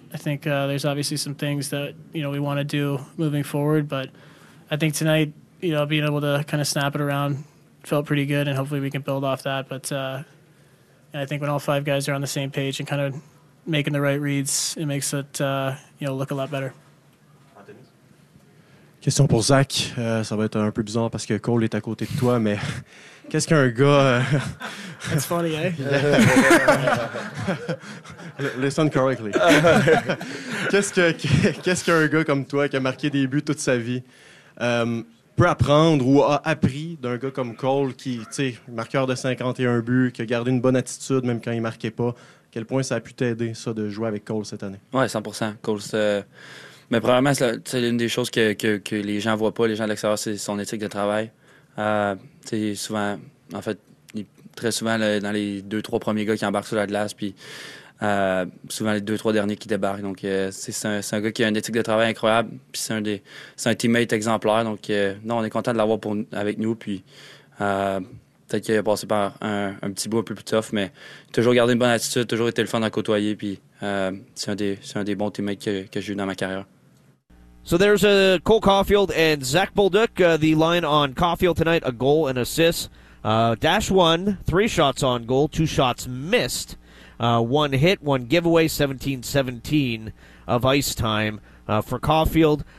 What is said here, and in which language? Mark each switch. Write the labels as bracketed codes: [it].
[en] I think there's obviously some things that, you know, we want to do moving forward. But I think tonight, you know, being able to kind of snap it around felt pretty good, and hopefully we can build off that. But I think when all 5 guys are on the same page and kind of making the right reads, it makes it, you know, look a lot better. [fr] Question pour Zach. Ça va être un peu bizarre parce que Cole est à côté de toi, mais qu'est-ce qu'un gars... [en] That's funny, eh? Listen correctly. [fr] qu'est-ce qu'un gars comme toi qui a marqué des buts toute sa vie peut apprendre ou a appris d'un gars comme Cole qui, tu sais, marqueur de 51 buts, qui a gardé une bonne attitude même quand il marquait pas? À quel point ça a pu t'aider, ça, de jouer avec Cole cette année? Ouais, 100%. Cole, mais probablement, c'est l'une des choses que les gens voient pas, les gens de l'extérieur, c'est son éthique de travail. Souvent, en fait, très souvent, dans les 2-3 premiers gars qui embarquent sur la glace, puis souvent les 2-3 derniers qui débarquent. Donc, c'est un gars qui a une éthique de travail incroyable, puis c'est un teammate exemplaire. Donc, non, on est content de l'avoir avec nous. Puis, peut-être qu'il a passé par un petit bout un peu plus tough, mais toujours gardé une bonne attitude, toujours été le fun à côtoyer, puis c'est un des bons teammates que j'ai eu dans ma carrière. [en] So there's Cole Caulfield and Zach Bolduc, the line on Caulfield tonight, a goal and assist. Dash 1, 3 shots on goal, 2 shots missed, 1 hit, 1 giveaway, 17-17 of ice time for Caulfield.